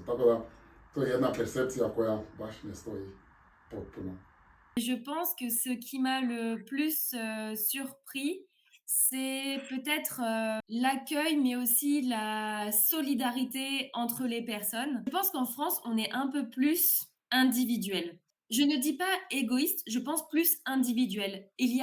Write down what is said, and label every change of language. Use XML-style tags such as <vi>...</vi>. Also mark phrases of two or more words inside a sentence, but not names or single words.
<hr>Tako da to je jedna percepcija koja baš ne stoji potpuno.</hr> <fr>Je pense que ce qui m'a le plus surpris, c'est peut-être l'accueil, mais aussi la solidarité entre les personnes. Je pense qu'en France, on est un peu plus individuel. Je ne dis pas égoïste, je pense plus individuel.</fr>